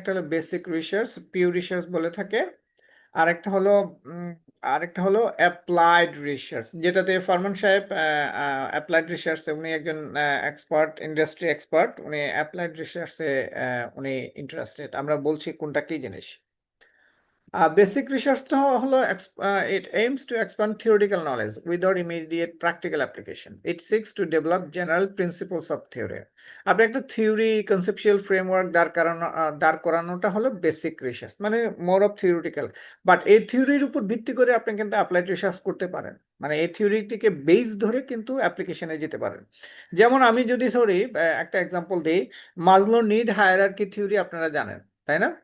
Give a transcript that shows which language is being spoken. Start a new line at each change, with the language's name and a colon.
Bangla: একটা হলো basic research, pure research বলে থাকে। আরেকটা হলো আরেকটা হলো অ্যাপ্লাইড রিসার্চ, যেটাতে ফরমান সাহেব অ্যাপ্লাইড রিসার্চে উনি একজন এক্সপার্ট, ইন্ডাস্ট্রি এক্সপার্ট। উনি অ্যাপ্লাইড রিসার্চে উনি ইন্টারেস্টেড। আমরা বলছি কোনটা কি জিনিস। বেসিক রিসার্চটা হলো
English: it aims to expand theoretical knowledge without immediate practical application. It seeks to develop general principles of theory.
Bangla: আপনি একটা থিওরি, কনসেপচুয়াল ফ্রেমওয়ার্ক দাঁড় করানোটা হলো বেসিক রিসার্চ, মানে মোর অফ থিওরিটিক্যাল। বাট এই থিওরির উপর ভিত্তি করে আপনি কিন্তু অ্যাপ্লাইড রিসার্চ করতে পারেন, মানে এই থিওরিটিকে বেস ধরে কিন্তু অ্যাপ্লিকেশনে যেতে পারেন। যেমন আমি যদি একটা এক্সাম্পল দিই, মাজলো নিড হায়ারার্কি থিওরি আপনারা জানেন, তাই না?